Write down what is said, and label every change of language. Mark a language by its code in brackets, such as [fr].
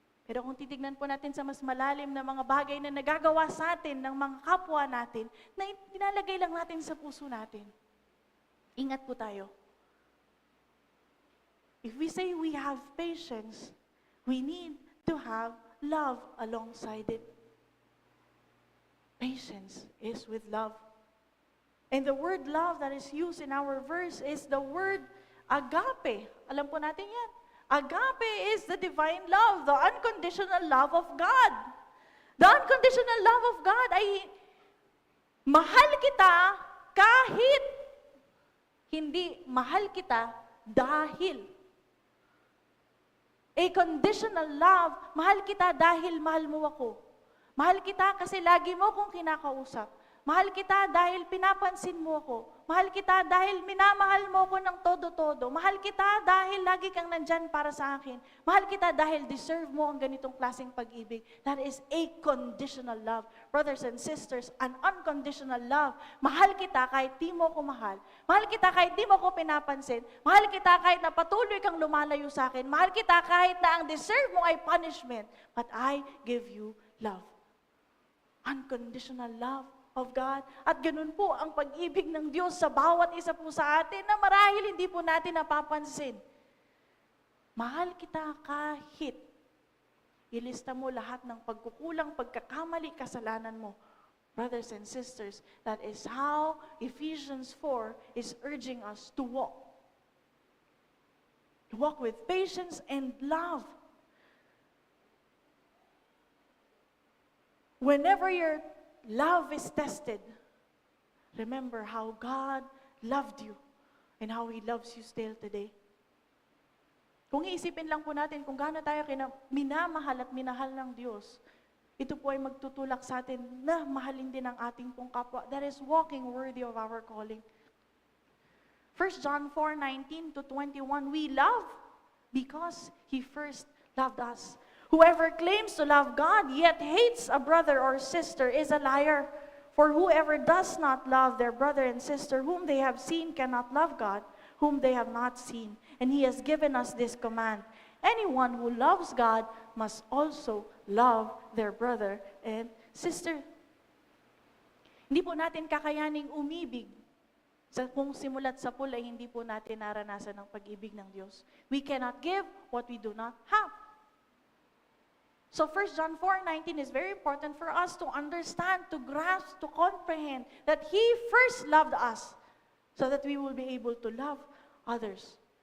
[tl] Pero kung titignan po natin sa mas malalim na mga bagay na nagagawa sa atin ng mga kapwa natin, na inalagay lang natin sa puso natin. Ingat po tayo. [en] If we say we have patience, we need to have love alongside it. Patience is with love. And the word love that is used in our verse is the word agape. [tl] Alam po natin yan. [en] Agape is the divine love, the unconditional love of God. The unconditional love of God [tl] ay mahal kita kahit hindi mahal kita dahil. [en] A conditional love, [tl] mahal kita dahil mahal mo ako. Mahal kita kasi lagi mo akong kinakausap. Mahal kita dahil pinapansin mo ako. Mahal kita dahil minamahal mo ako ng todo-todo. Mahal kita dahil lagi kang nandyan para sa akin. Mahal kita dahil deserve mo ang ganitong klaseng pag-ibig. [en] That is a conditional love. Brothers and sisters, an unconditional love. [tl] Mahal kita kahit di mo ako mahal. Mahal kita kahit di mo ako pinapansin. Mahal kita kahit na patuloy kang lumalayo sa akin. Mahal kita kahit na ang deserve mo ay punishment. [en] But I give you love. Unconditional love of God. [tl] At ganun po ang pag-ibig ng Diyos sa bawat isa po sa atin na marahil hindi po natin napapansin. Mahal kita kahit ilista mo lahat ng pagkukulang, pagkakamali, kasalanan mo. [en] Brothers and sisters, that is how Ephesians 4 is urging us to walk. To walk with patience and love. Whenever your love is tested, remember how God loved you and how He loves you still today. [tl] Kung iisipin lang po natin kung gaano tayo minamahal at minahal ng Diyos, ito po ay magtutulak sa atin na mahalin din ang ating pong kapwa. [en] That is walking worthy of our calling. 1 John 4:19 to 21, we love because He first loved us. Whoever claims to love God yet hates a brother or sister is a liar. For whoever does not love their brother and sister whom they have seen cannot love God, whom they have not seen. And He has given us this command. Anyone who loves God must also love their brother and sister. [tl] Hindi po natin kakayaning umibig kung simulat sa pool ay hindi po natin naranasan ang pag-ibig ng Diyos. [en] We cannot give what we do not have. So 1 John 4:19 is very important for us to understand, to grasp, to comprehend that He first loved us so that we will be able to love others.